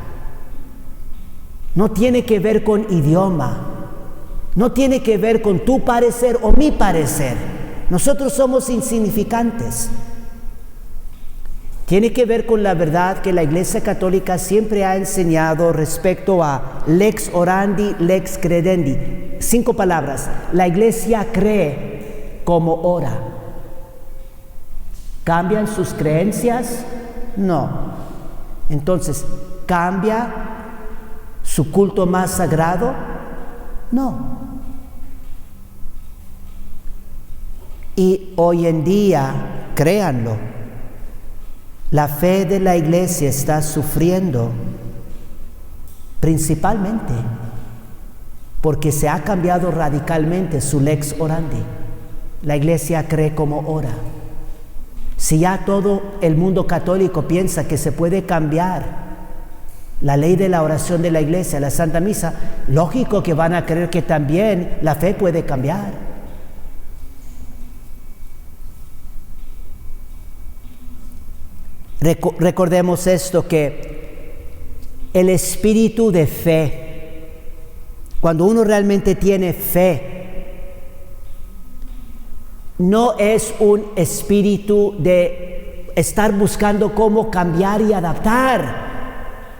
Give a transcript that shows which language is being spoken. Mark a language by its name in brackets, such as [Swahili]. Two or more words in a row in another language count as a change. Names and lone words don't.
[Spanish] No tiene que ver con idioma. No tiene que ver con tu parecer o mi parecer. Nosotros somos insignificantes. Tiene que ver con la verdad que la Iglesia Católica siempre ha enseñado respecto a [Latin] lex orandi, lex credendi. [Spanish] 5 palabras. La Iglesia cree como ora. ¿Cambian sus creencias? No. Entonces, ¿cambia su culto más sagrado? No. Y hoy en día, créanlo, la fe de la iglesia está sufriendo principalmente porque se ha cambiado radicalmente su [Latin] lex orandi. [Spanish] La iglesia cree como ora. Si ya todo el mundo católico piensa que se puede cambiar la ley de la oración de la iglesia, la Santa Misa, lógico que van a creer que también la fe puede cambiar. Recordemos esto, que el espíritu de fe, cuando uno realmente tiene fe, no es un espíritu de estar buscando cómo cambiar y adaptar.